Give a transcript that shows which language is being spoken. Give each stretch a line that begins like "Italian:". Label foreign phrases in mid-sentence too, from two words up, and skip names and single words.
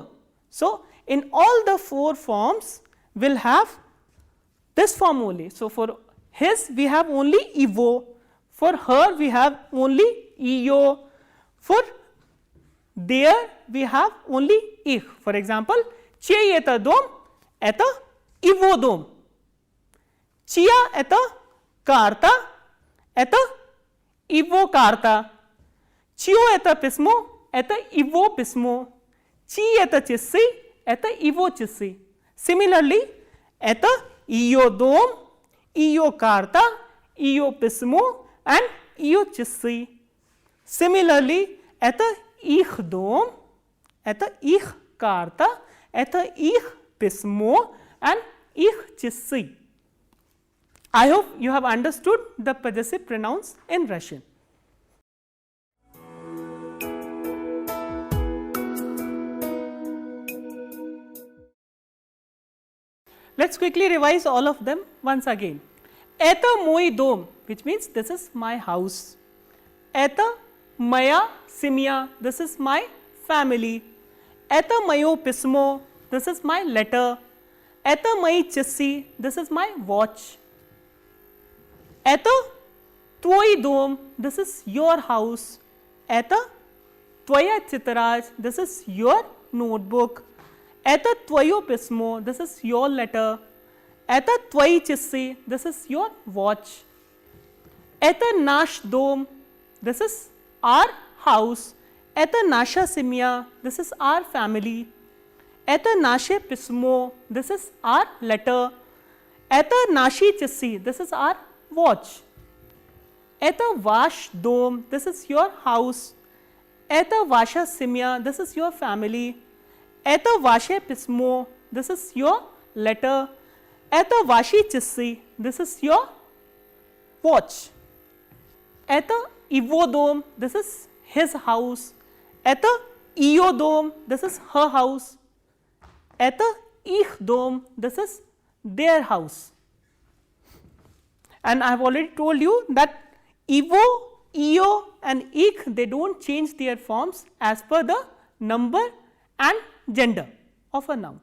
English: So, in all the four forms we will have this form only. So, for his we have only ivo, for her we have only iyo, for there we have only ich. For example,
Russian: чей это дом, это его дом. чья это карта, это его карта. чьё это письмо, это его письмо. чьи это часы, это его часы. Similarly, это её дом, её карта, её письмо, and её часы.
English: Similarly,
Russian: это их дом, это их карта, это их письмо, and их часы.
English: I hope you have understood the possessive pronouns in Russian. Let us quickly revise all of them once again.
Russian: это мой дом,
English: which means this is my house.
Russian: это моя семья,
English: this is my family.
Russian: это моё письмо,
English: this is my letter.
Russian: это мои часы,
English: this is my watch.
Russian: это твой дом,
English: this is your house.
Russian: это твоя тетрадь,
English: this is your notebook.
Russian: это твоё письмо,
English: this is your letter.
Russian: это твои часы,
English: this is your watch.
Russian: это наш дом,
English: this is our house.
Russian: это наша семья,
English: this is our family.
Russian: это наше письмо,
English: this is our letter.
Russian: это наши часы,
English: this is our watch.
Russian: это ваш дом,
English: this is your house.
Russian: это ваша семья,
English: this is your family.
Russian: это ваше письмо,
English: this is your letter.
Russian: это ваши часы,
English: this is your watch.
Russian: это его дом,
English: this is his house.
Russian: это её дом,
English: this is her house.
Russian: это их дом,
English: this is their house. And I have already told you that evo, eo and ik, they do not change their forms as per the number and gender of a noun.